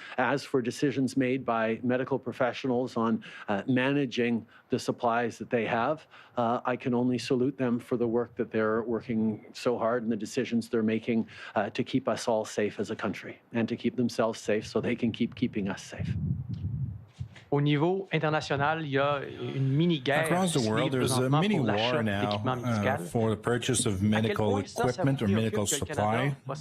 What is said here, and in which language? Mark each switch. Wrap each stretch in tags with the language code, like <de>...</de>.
<en>As for decisions made by medical professionals on managing the supplies that they have, I can only salute them for the work that they're working so hard and the decisions they're making to keep us all safe as a country and to keep themselves safe so they can keep keeping us safe.</en> <fr>Au niveau international, il y a une mini-guerre</fr> <en>across the world. There's a mini war now for the purchase of medical equipment or medical supply.</en>